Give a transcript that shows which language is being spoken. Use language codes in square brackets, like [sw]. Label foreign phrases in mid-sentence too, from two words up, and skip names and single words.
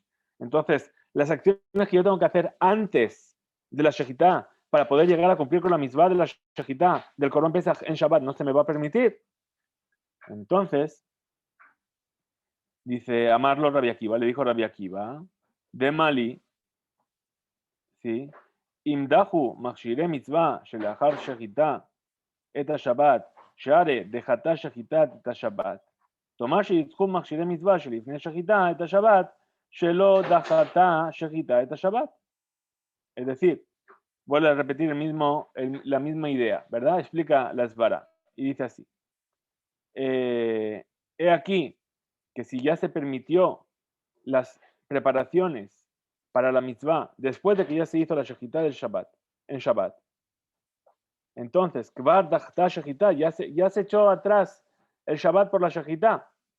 [es] Entonces, las acciones que yo tengo que hacer antes de la Shejitá para poder llegar a cumplir con la mitzvah de la Shejitá, del [he] קרבן פסח [es] en Shabbat, no se me va a permitir. Entonces, dice Amarlo Rabbi Akiva, le dijo Rabbi Akiva, de Mali, ¿sí? [he] אם דחו מכשירי מצוה שלאחר שחיטה את השבת, שהרי דחתה שחיטת את השבת. תאמר שיצחו מכשירי מצווה שלפני שחיטה את השבת, שלא דחתה שחיטה את השבת. [es] Es decir, vuelve a repetir la misma idea, ¿verdad? Explica la Svara y dice así. He aquí que si ya se permitió las preparaciones para la mitzvah después de que ya se hizo la shejitá del Shabbat, en Shabbat, entonces, [he] כבר דחתה שחיטה, [es] ya se echó atrás el Shabbat por la Shejitá.